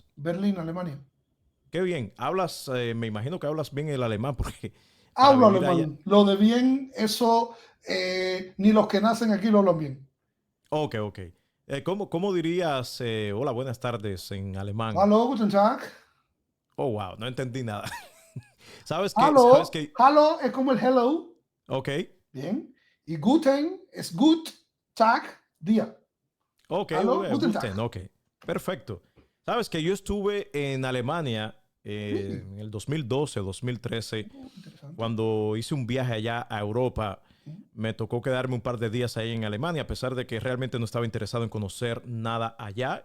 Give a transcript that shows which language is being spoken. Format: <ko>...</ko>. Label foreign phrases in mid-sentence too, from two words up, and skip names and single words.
<es>Berlín, Alemania. Qué bien. Hablas, me imagino que hablas bien el alemán porque para Hablo vivir allá. alemán. Lo de bien, eso ni los que nacen aquí lo hablan bien. Ok, ok. ¿Cómo dirías hola, buenas tardes en alemán?</es> <de>Hallo, guten Tag.</de> <es>Oh, wow, no entendí nada. ¿Sabes qué? ¿Sabes Hallo, qué? hallo es como el hello. Ok. Bien. Y guten es gut, Tag, día. Ok,</es> <de>Hallo, guten Tag.</de> <es>Guten, ok. Perfecto. Sabes que yo estuve en Alemania Sí. en el 2012, 2013, Interesante. cuando hice un viaje allá a Europa. Mm. Me tocó quedarme un par de días ahí en Alemania, a pesar de que realmente no estaba interesado en conocer nada allá.</es>